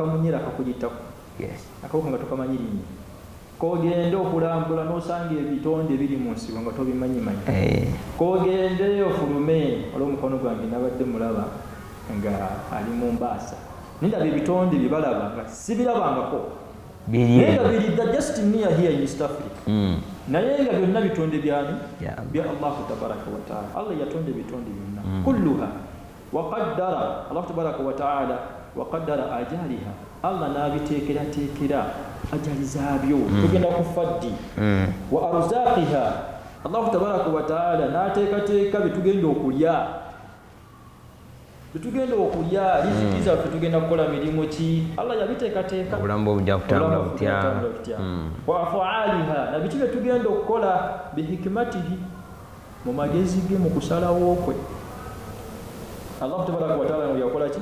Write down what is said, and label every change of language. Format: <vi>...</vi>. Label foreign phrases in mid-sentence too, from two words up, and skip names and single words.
<lg>kamunyera kakuyitako akawuka nga tokamanyi linnya kogende okulambula n'osanga ebitonde biri mu nsi nga tobimanyimanyi kogende ofulume olw'omukono gwange nabadde mulaba nga ali mu Mbaasa nindaba ebitonde bye balaba nga sibirabangako naye nga biridda</lg> <en>just near here in</en> <lg>East Africa naye nga byonna bitonde byani bya Allahu</lg> <ar>تبارك وتعالى</ar> <lg>Allah yatonda ebitonde byonna</lg> <ar>كلها وقدر الله تبارك وتعالى وقدر آجالها</ar> <lg>Allah n'abiteekerateekera ajali zaabyo tugenda ku faddi</lg> <ar>وأرزاقها الله تبارك وتعالى</ar> <lg>n'ateekateeka bitugenda okulya riziki zaffe tugenda kukola mirimu ki Allah yabiteekateeka obulamu obujja kutambula butya</lg> <ar>وأفعالها</ar> <lg>na biki bye tugenda okukola bihikimatihi mu magezi ge mu kusalawo kwe Allah</lg> <ar>تبارك وتعالى</ar> <lg>yakola ki</lg>